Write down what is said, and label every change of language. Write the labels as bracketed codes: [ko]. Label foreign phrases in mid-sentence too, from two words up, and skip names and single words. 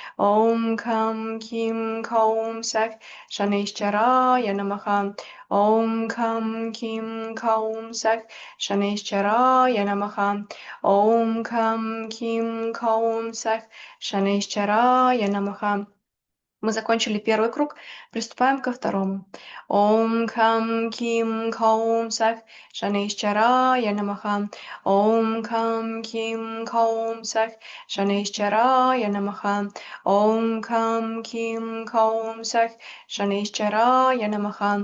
[sa] ॐ कं कीं कौं सः शनैश्चराय नमः. ॐ कं कीं कौं सः शनैश्चराय नमः. ॐ कं कीं कौं सः शनैश्चराय नमः. [ru] Мы закончили первый круг, приступаем ко второму. [sa] ॐ कं कीं कौं सः शनैश्चराय नमः. ॐ कं कीं कौं सः शनैश्चराय नमः. ॐ कं कीं कौं सः शनैश्चराय नमः.